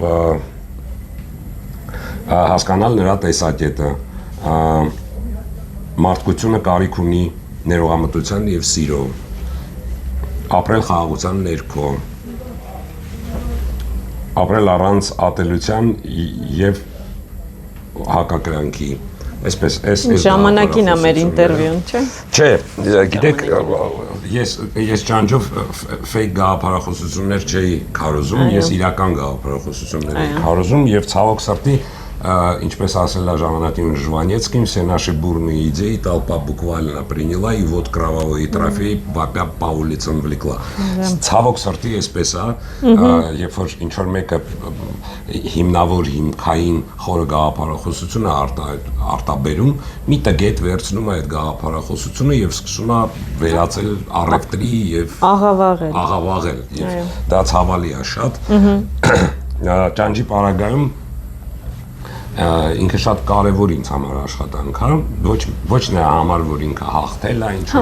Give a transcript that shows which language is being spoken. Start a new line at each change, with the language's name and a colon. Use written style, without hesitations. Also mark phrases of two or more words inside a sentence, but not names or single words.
Armenian: հասկանալ նրա տեսակետը, մարդկությունը կարիք ունի ներողամտության եւ սիրո, ապրել խաղաղության ներքո, ապրել առանց ատելության եւ հակակրանքի, այսպես ժամանակին է մեր ինտերվյուն, չէ՞։ Չէ, գիտեք, ես ճանջով ֆեյք գաղափարախոսություններ չէի քարոզում, ես իրական գաղափարախոսություններ էի քարոզում եւ ցավոք սրտի ինչպես ասել է ժամանակին Жванецким,
Russian: все наши бурные идеи толпа буквально приняла и вот кровавые трофеи по улицам влекла.
Armenian: Ցավոք սրտի էսպես է, երբ որ ինչ որ մեկը հիմնավոր հիմքային խորը գաղափարախոսությունը արտաբերում, մի տգետ վերցնում է այդ գաղափարախոսությունը եւ սկսում է վերածել առևտրի եւ աղավաղել եւ դա ցավալի է շատ։ Ճանջի պարագայում ինքը շատ կարևոր ինձ համար աշխատանք է, ոչ նրա համար, որ ինքը հաղթել է ինչ-որ